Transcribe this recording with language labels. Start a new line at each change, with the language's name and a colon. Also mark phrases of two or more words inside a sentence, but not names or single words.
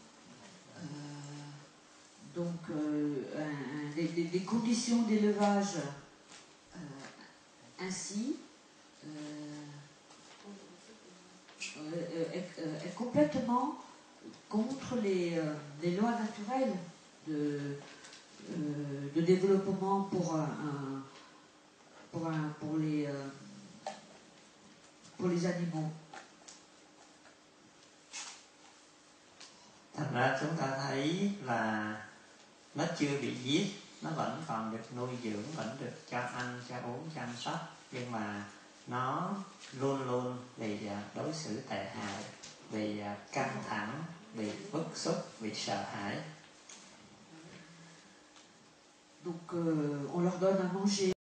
French: Donc des conditions d'élevage ainsi est complètement contre les lois naturelles de développement pour les animaux.
Vietnamese: Thành ra chúng ta thấy là nó chưa bị giết, nó vẫn còn được nuôi dưỡng, vẫn được cho ăn, cho uống, chăm sóc, nhưng mà nó luôn luôn bị đối xử tệ hại, bị căng thẳng, bị bức xúc, bị sợ hãi.
French: Donc on leur donne à manger.